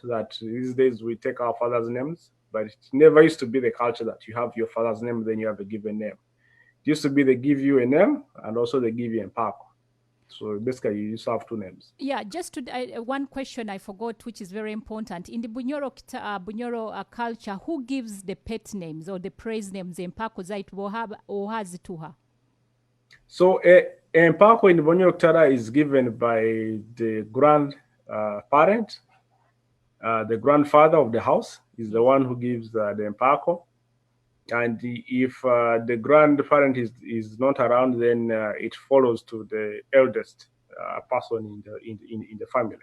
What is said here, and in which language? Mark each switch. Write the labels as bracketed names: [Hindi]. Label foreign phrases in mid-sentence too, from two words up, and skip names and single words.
[English] That these days we take our father's names, but it never used to be the culture that you have your father's name, then you have a given name. It used to be they give you a name and also they give you a Pako. So basically you used to have two names. Yeah, just to one question I forgot, which is very important. In the Bunyoro culture, who gives the pet names or the praise names? Empaako zaitu or has it to her? So Empaako in the Bunyoro-Kitara is given by the grandparent. The grandfather of the house is the one who gives the Empaako. And if the grandparent is not around, then it follows to the eldest person in the family.